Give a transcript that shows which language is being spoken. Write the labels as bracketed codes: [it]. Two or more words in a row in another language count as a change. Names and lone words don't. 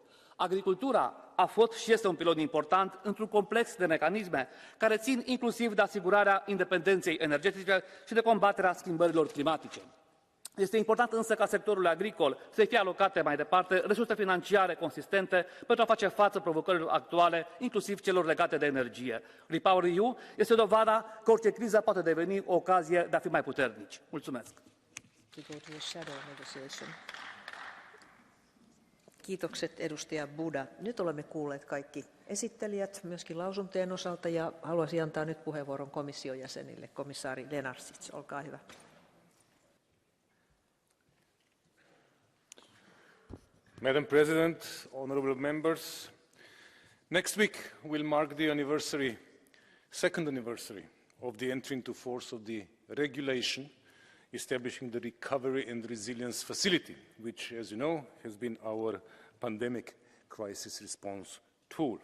[ro] Agricultura a fost și este un pilon important într-un complex de mecanisme care țin inclusiv de asigurarea independenței energetice și de combaterea schimbărilor climatice. Este important însă ca sectorului agricol să fie alocate mai departe resurse financiare consistente pentru a face față provocărilor actuale, inclusiv celor legate de energie. REPowerEU este dovada că orice criză poate deveni o ocazie de a fi mai puternici. Mulțumesc! [fi] Kiitokset edustaja Buda. Nyt olemme kuulleet kaikki esittelijät myöskin lausuntojen osalta ja haluaisin antaa nyt puheenvuoron komission jäsenille. Komissaari Lenarčič, olkaa hyvä. [en] Madam President, honourable members, next week will mark the second anniversary of the entry into force of the regulation establishing the Recovery and Resilience Facility, which, as you know, has been our pandemic crisis response tool.